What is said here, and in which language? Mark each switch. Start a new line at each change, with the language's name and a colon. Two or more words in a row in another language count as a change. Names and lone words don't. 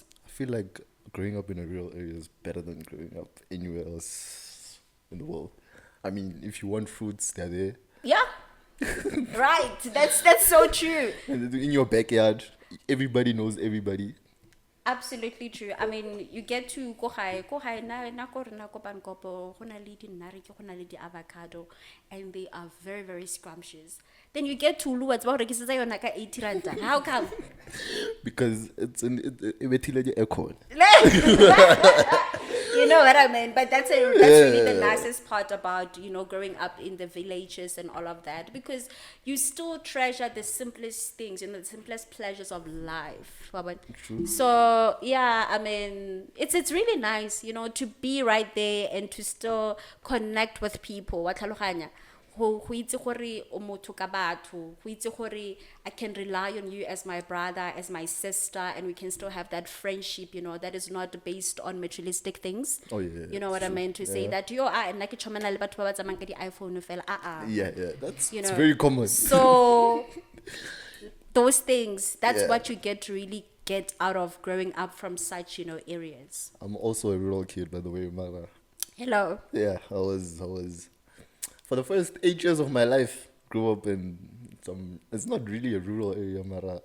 English: I feel like growing up in a rural area is better than growing up anywhere else in the world. I mean, if you want fruits, they're there. Yeah. Right. That's so true. And in your backyard, everybody knows everybody. Absolutely true. I mean, you get to go high
Tswana: na ko rena ko Bankopo, go na le dinare ke go na le di avocado,
English: and they are very, very scrumptious. Then you get to Ulu, it's about
Tswana: rekisetsa yona ka 80 rand.
English: How come? Because it's in the aircon. You know what I mean? But that's really the nicest part about, growing up in the villages and all of that, because you still treasure the simplest things, the simplest pleasures of life. True. So, yeah, I mean, it's really nice, to be right there and to still connect with people.
Tswana: Wa tlhaloganya? Go itse gore o motho ka batho, go itse gore
English: I can rely on you as my brother, as my sister, and we can still have that friendship, that is not based on materialistic things. Oh, yeah, You know what I true. meant to say? Yeah.
Tswana: That nna ke chomana le batho ba ba tsamayang ka di-iPhone fela.
English: Yeah, that's You it's know, very common. So those things, that's Yeah. what you get to really get out of growing up from such, areas. I'm also a rural kid, by the way, Mara. Hello. Yeah, I was for the first 8 years of my life, grew up in it's not really a rural area, Mara.